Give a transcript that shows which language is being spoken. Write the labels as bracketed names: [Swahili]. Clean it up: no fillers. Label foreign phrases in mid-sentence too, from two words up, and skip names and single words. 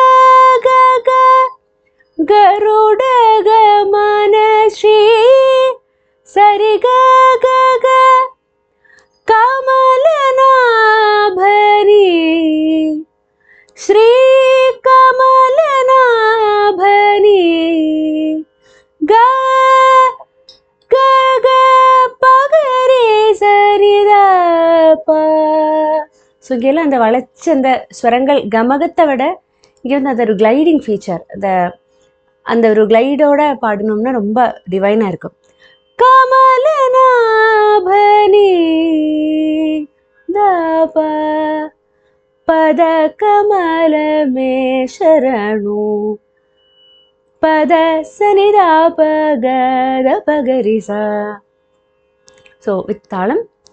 [Sanskrit] गरुडगमन श्री सरि ग कमलनाभनि श्री कमलनाभनि ग पगरे सरिदप [Tamil] ஸோ இங்கெல்லாம் அந்த வளைச்ச அந்த ஸ்வரங்கள் கமகத்தை விட இங்கே வந்து அது ஒரு [English] gliding feature [Tamil] அந்த ஒரு கிளைடோட பாடணும்னா ரொம்ப டிவைனாக இருக்கும் கமலநாபனி தப பத கமலமே சரணு பத சனிதாப கத பகரிசா [English] so with தாளம்